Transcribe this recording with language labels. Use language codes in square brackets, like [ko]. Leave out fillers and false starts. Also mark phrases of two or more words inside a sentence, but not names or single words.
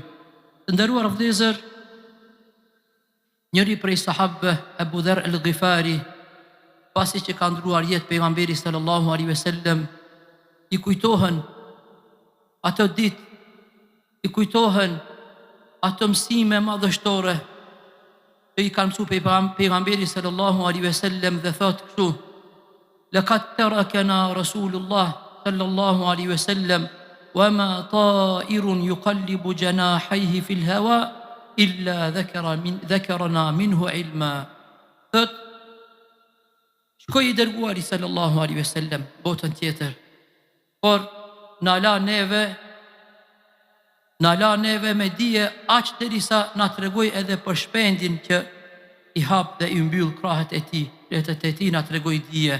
[sq] Të nderuar vëllezër, njëri prej sahabëve, Abu Dharr al-Ghifari, pasi që ka ndruar jetë pejgamberi [ar] صلى الله عليه وسلم, [sq] i kujtohen ato ditë, i kujtohen ato mësime madhështore që i kanë mësuar pejgamberi sallallahu alaihi wasallam dhe thotë kështu: [ar] لقد تركنا رسول الله صلى الله عليه وسلم وما طائر يقلب جناحيه في الهواء إلا ذكرنا منه علما. [sq] Thot, shkoi i dërguari [ar] صلى الله عليه وسلم [sq] botën tjetër, por na la neve me dije aq derisa na tregoi edhe për shpendin që i hap dhe i mbyll krahët e tij, letët e tij na tregoi dije.